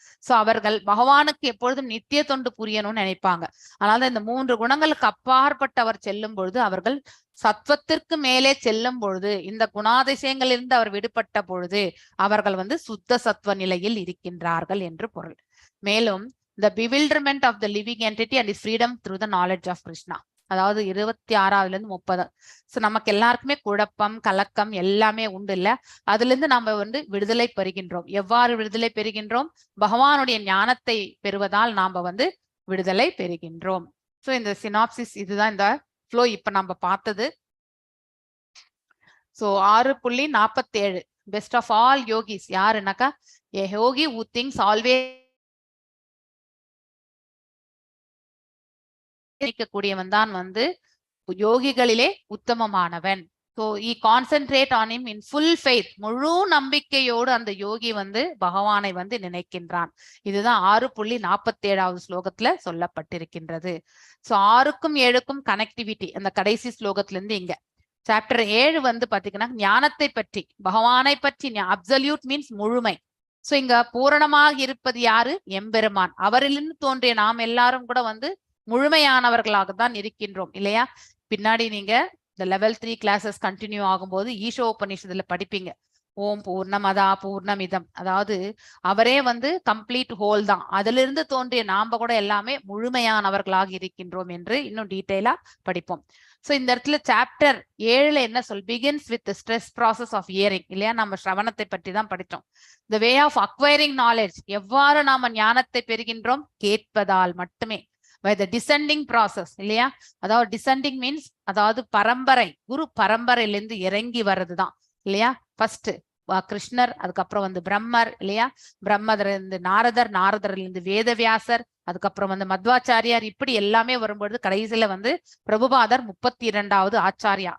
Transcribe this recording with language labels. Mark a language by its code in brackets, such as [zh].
[ta] So அவர்கள் பகவானுக்கு எப்பொழுதும் நித்திய தொண்டு புரியணும்னு நினைப்பாங்க. அதனால இந்த 3 குணங்களுக்கு அப்பாற்பட்டவர் செல்லும் பொழுது அவர்கள் சத்வத்திற்கு மேலே செல்லும் பொழுது இந்த குணாதிசயங்களிலிருந்து அவர் விடுபட்ட பொழுது அவர்கள் வந்து சுத்த சத்வ நிலையில் இருக்கின்றார்கள் என்று பொருள். [en] மேலும் the bewilderment of the living entity and his freedom through the knowledge of Krishna. [ta] அதாவது 26ஆவதுல இருந்து 30. சோ நமக்கு எல்லாருக்குமே குழப்பம் கலக்கம் எல்லாமே உண்டு இல்ல? அதுல இருந்து நாம வந்து விடுதலை பெறுகின்றோம். எவ்வாறு விடுதலை பெறுகின்றோம்? பகவானுடைய ஞானத்தை பெறுவதால் நாம வந்து விடுதலை பெறுகின்றோம். சோ இந்த சினாப்சிஸ் இதுதான் இந்த ஃப்ளோ இப்ப நம்ம பார்த்தது. So 6.47 best of all yogis யாருன்னாக்கா [en] a yogi who thinks always [ta] கூடியவன் தான் வந்து யோகிகளிலே உத்தமமானவன். [en] So he concentrate on him in full faith. [ta] முழு நம்பிக்கையோடு அந்த யோகி வந்து பகவானை வந்து நினைக்கின்றான். இதுதான் 6.47 ஸ்லோகத்துல சொல்லப்பட்டிருக்கின்றது. சோ 6க்கும் 7க்கும் கனெக்டிவிட்டி அந்த கடைசி ஸ்லோகத்துல இருந்து இங்க சாப்டர் 7 வந்து பாத்தீங்கன்னா ஞானத்தை பற்றி பகவானை பற்றி அப்சல்யூட் மீன்ஸ் முழுமை. சோ இங்க பூரணமாக இருப்பது யாரு? எம்பெருமான். அவரிலிருந்து தோன்றிய நாம் எல்லாரும் கூட வந்து முழுமையானவர்களாக தான் இருக்கின்றோம் இல்லையா? பின்னாடி நீங்க இந்த லெவல் 3 கிளாஸஸ் கண்டினியூ ஆகும்போது ஈஷோ உபநிஷத்துல படிப்பீங்க. ஓம் பூர்ணமதா பூர்ணமிதம், அதாவது அவரே வந்து கம்ப்ளீட் ஹோல் தான். அதுல இருந்து தோன்றிய நாம கூட எல்லாமே முழுமையானவர்களாக இருக்கின்றோம் என்று இன்னும் டீட்டெயிலா படிப்போம். சோ இந்த இடத்துல சாப்டர் 7 என்ன சொல்? Begins with stress process of earring இல்லையா? நம்ம ஸ்ரவணத்தை பற்றி தான் படித்தோம். த வே ஆஃப் அக்வயரிங் நாலேஜ், எவ்வாறு நாம ஞானத்தை பெறுகின்றோம்? கேட்பதால் மட்டுமே. [en] by the descending process இல்லையா? [ta] அதாவது [en] descending means [ta] அதாவது பரம்பரை, குரு பரம்பரையிலிருந்து இறங்கி வர்றதுதான் இல்லையா? ஃபர்ஸ்ட் கிருஷ்ணர், அதுக்கப்புறம் வந்து பிரம்மர் இல்லையா? பிரம்மர் இருந்து நாரதர், நாரதரிலிருந்து வேதவியாசர், அதுக்கப்புறம் வந்து மத்வாச்சாரியார், இப்படி எல்லாமே வரும்பொழுது கடைசியில வந்து பிரபுபாதர் 32வது ஆச்சாரியா.